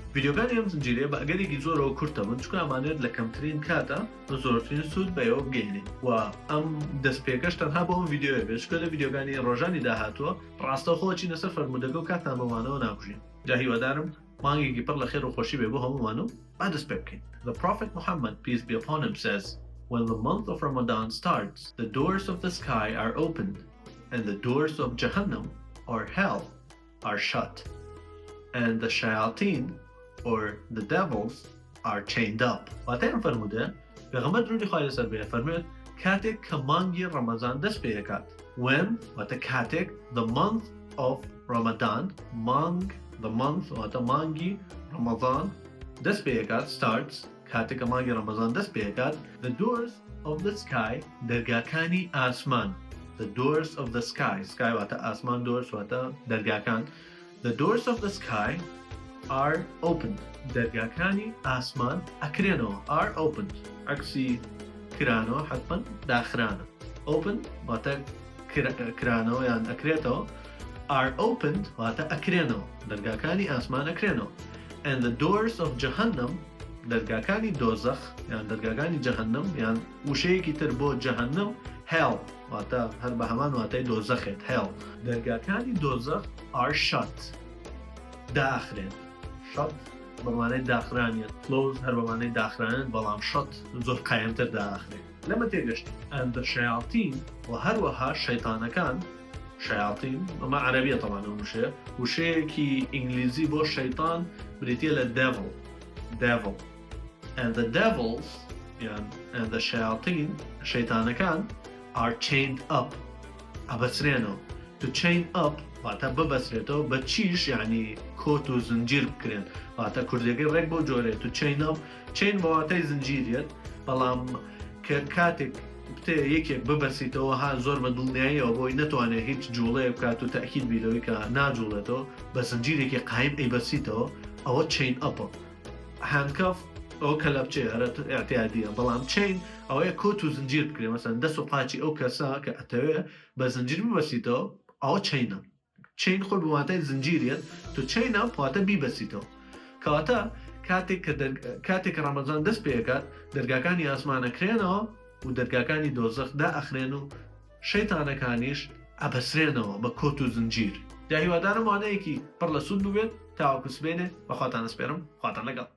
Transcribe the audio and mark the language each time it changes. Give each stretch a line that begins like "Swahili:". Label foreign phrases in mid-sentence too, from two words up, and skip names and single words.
Central Kurdish: ڤیدیۆکانی ئەم زنجیرەیە بە ئەگەرێکی زۆرەوە کورتە بن چونکە ئەمانێت لە کەمترین کاتە بە زۆرترین سوود بەیەوە بگەینێن و ئەم دەستپێکەش تەنها بۆ ئەم ڤیدیۆیە بێت چونکە لە ڤیدیۆکانی ڕۆژانی داهاتووە ڕاستەوخۆ چینە سەر فەرموودەکە و کاتان بەوانەوە ناکوژین. جا هیوادارم مانگێکی پڕ لە خێر و خۆشی بێ بۆ هەموومان و با دەست پێ بکەین.
English: The Prophet Muhammad, peace be upon him, says, when the month of Ramadan starts, the doors of the sky are opened, and the doors of Jahannam, or hell, are shut, and the shayateen, or the devils, are chained up.
Central Kurdish: واتەیان فەرموودە پێغەمبەر درودی خوای لەسەر بێ فەرمووێت کاتێک کە مانگی ڕەمەزان دەست پێ دەکات. When واتە کاتێک
English: the month of Ramadan, the month
Central Kurdish: واتە مانگی ڕەمەزان دەست پێ دەکات starts کاتێک کە مانگی ڕەمەزان دەست پێ دەکات
English: the doors of the sky
Central Kurdish: دەرگاکانی ئاسمان
English: the doors of the sky
Central Kurdish: واتە ئاسمان
English: doors
Central Kurdish: واتە دەرگاکان
English: the doors of the sky are opened
Central Kurdish: دەرگاکانی ئاسمان ئەکرێنەوە
English: are opened
Central Kurdish: عەکسی کرانەوە حتمەن داخرانە open واتە کرانەوە یان ئەکرێتەوە
English: are opened
Central Kurdish: واتە ئەکرێنەوە دەرگاکانی ئاسمان ئەکرێنەوە
English: and the doors of Jahannam
Central Kurdish: دەرگاکانی دۆزەخ یان دەرگاکانی جەهەنەم یان وشەیەکی تر بۆ جەهەنەم hell واتە هەر بە هەمان واتای دۆزەخێت hell دەرگاکانی دۆزەخ
English: are shut
Central Kurdish: داخرێن shut بەمانەی داخرانیت close هەر بەمانەی داخرانێت بەڵام shut زۆر قایمتر داخرێت لەمە تێگەشت
English: and the shayateen
Central Kurdish: و هەروەها شەیتانەکان شیاطین ئەمە عەرەبیە تەمانە وشەیەکی ئینگلیزی بۆ شەیطان بریتیە لە
English: devil and the devils and the shayateen
Central Kurdish: شەیتانەکان
English: are chained up
Central Kurdish: ئەبەسرێنەوە
English: to chain up
Central Kurdish: واتە ببەسرێتەوە بە چیش یعنی کۆت و زنجیر بکرێن واتە کوردەکەی ڕێک بۆ جۆرێت
English: to chain up
Central Kurdish: chain بە واتای زنجیرێت بەڵام کە کاتێک یەکێک ببەسیتەوە ها زۆر بە دڵنیاییەوە بۆی نەتوانێت هیچ جوڵەیە بکات و تەکید بیرەوەی کە ناجوڵێتەوە بە زنجیرێکی قایم ئەیبەسیتەوە ئەوە
English: chain up handcuff
Central Kurdish: ئەو کەلەپچێ ئەتیادیە بەڵام chain ئەوەیە کۆت و زنجیر بکرێت مەسەن دەست و قاچی ئەو کەسا کە ئەتەوێت بە زنجیر ببەسیتەوە ئەوە
English: chainە chain
Central Kurdish: خۆر بە واتای زنجیرێت تو
English: chain up
Central Kurdish: واتە بیبەسیتەوە کەواتە کاتێک کە ڕەمەزان دەست پێکات دەرگاکانی ئاسمانەکرێنەوە و دەرگاکانی دۆزەخ دائەخرێن و شەیتانەکانیش ئەبەسرێنەوە بە کۆت و زنجیر. جا هیوادارم وانەیەکی پڕ لە سوود ببێت تاوەکو سبێنێ بەخواتان ئەسپێرم خواتان لەگەڵ.